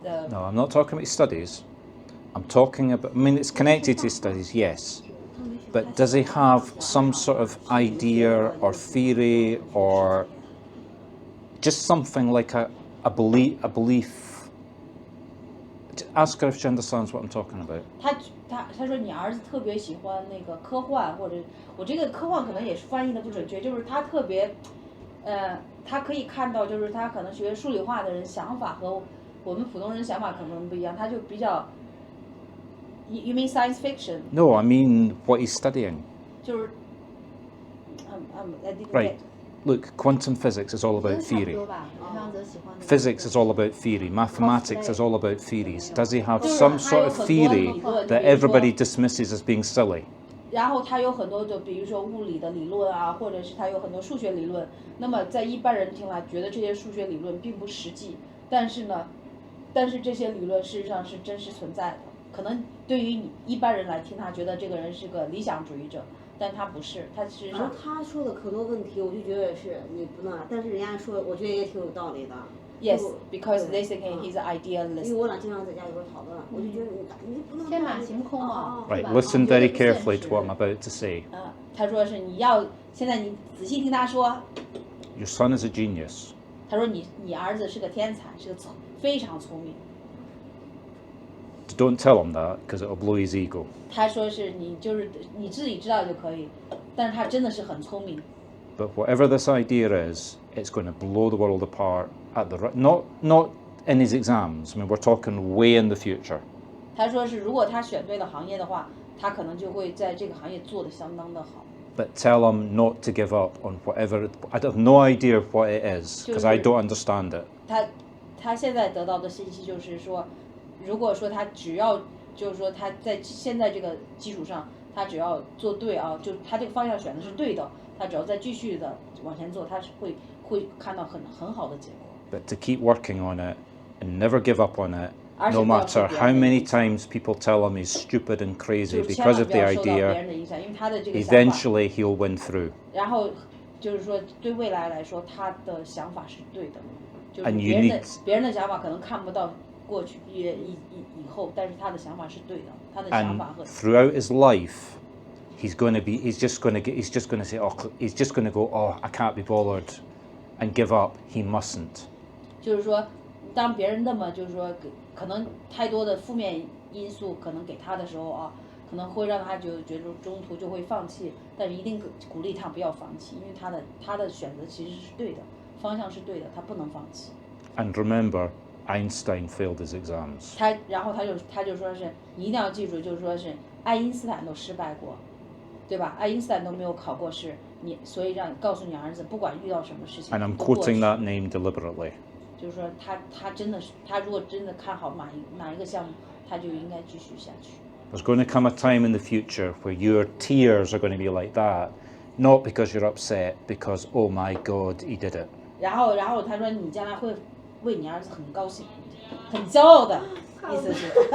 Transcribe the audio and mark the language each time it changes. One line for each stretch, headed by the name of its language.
English: No, I'm not talking about studies. I'm talking about. I mean, it's connected to studies, yes. But does he have some sort of idea or theory or just something like a belief? Ask her if she understands what I'm talking about.
Chinese: 他说你儿子特别喜欢那个科幻，或者我这个科幻可能也是翻译的不准确，就是他特别，他可以看到就是他可能学数理化的人想法和我们普通人想法可能不一样，他就比较。
English: You mean science fiction? No, I mean what he's studying.
Chinese: 就是
English: Right. Look, quantum physics is all about theory. Physics is all about theory. Mathematics is all about theories. Does he have some sort of theory that everybody dismisses as being silly?
Chinese: 然后他有很多的，比如说物理的理论啊，或者是他有很多数学理论。那么在一般人听来，觉得这些数学理论并不实际，但是这些理论事实上是真实存在的。可能对于你一般人来听，他觉得这个人是个理想主义者，但他不是，他事实上。他说的很多问题，我就觉得是你不能，但是人家说，我觉得也挺有道理的。
English: Yes, because they say he's an
Chinese: 因为
English: idealist.
Chinese: 我俩经常在家有时候讨论，我就觉得你不能天马行空啊。
English: Right, listen very carefully to what I'm about to say.
Chinese: 他说是现在你仔细听他说。
English: Your son is a genius.
Chinese: 他说你儿子是个天才，是个非常聪明。
English: Don't tell him that because it'll blow his ego.
Chinese: 他说是你自己知道就可以，但是他真的是很聪明。
English: But whatever this idea is, it's going to blow the world apart at not in his exams. I mean, we're talking way in the future.
Chinese: 他说是如果他选对了行业的话，他可能就会在这个行业做得相当的好。
English: But tell him not to give up on whatever. I have no idea what it is because I don't understand it.
Chinese: 他现在得到的信息就是说，如果说他只要就是说他在现在这个基础上，他只要做对啊，就他这个方向选的是对的，他只要再继续的往前做，他是会看到很好的结果。
English: But to keep working on it and never give up on it, no matter how many times people tell him he's stupid and crazy because of the idea, eventually he'll win through.
Chinese: 然后就是说，对未来来说，他的想法是对的，就是别人的想法可能看不到过去以后，但是他的想法是对的，他的想法和。
English: And throughout his life, he's just going to say, oh, he's just going to go, oh, I can't be bothered, and give up. He mustn't.
Chinese: 就是说，当别人那么就是说，可能太多的负面因素可能给他的时候啊，可能会让他就觉得中途就会放弃，但是一定鼓励他不要放弃，因为他的选择其实是对的，方向是对的，他不能放弃。
English: And remember, Einstein failed his exams.
Chinese: 然后他就说是你一定要记住，就是说是爱因斯坦都失败过，对吧？爱因斯坦都没有考过试，所以告诉你儿子，不管遇到什么事情。
English: And I'm quoting that name deliberately.
Chinese: 就是说他真的是，他如果真的看好哪一个项目，他就应该继续下去。
English: There's going to come a time in the future where your tears are going to be like that, not because you're upset, because oh my God, he did it.
Chinese: 然后他说你将来会为你儿子很高兴，很骄傲的意思是。